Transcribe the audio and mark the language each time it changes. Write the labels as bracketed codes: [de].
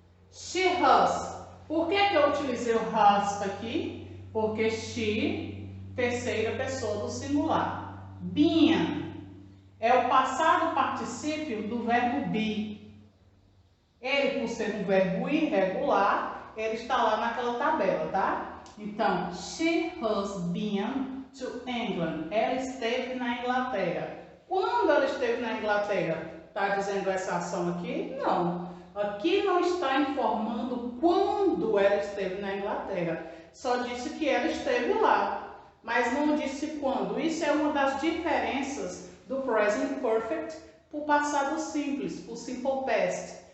[en] She has. [pt] Por que eu utilizei o has aqui? Porque she, terceira pessoa do singular. been é o passado particípio do verbo be. Ele, por ser um verbo irregular, ele está lá naquela tabela, tá? Então, [en] she has been to England. [pt] Ela esteve na Inglaterra. Quando ela esteve na Inglaterra? Está dizendo essa ação aqui? Não. Aqui não está informando quando ela esteve na Inglaterra. Só disse que ela esteve lá, mas não disse quando. Isso é uma das diferenças do present perfect para o passado simples, para o simple past.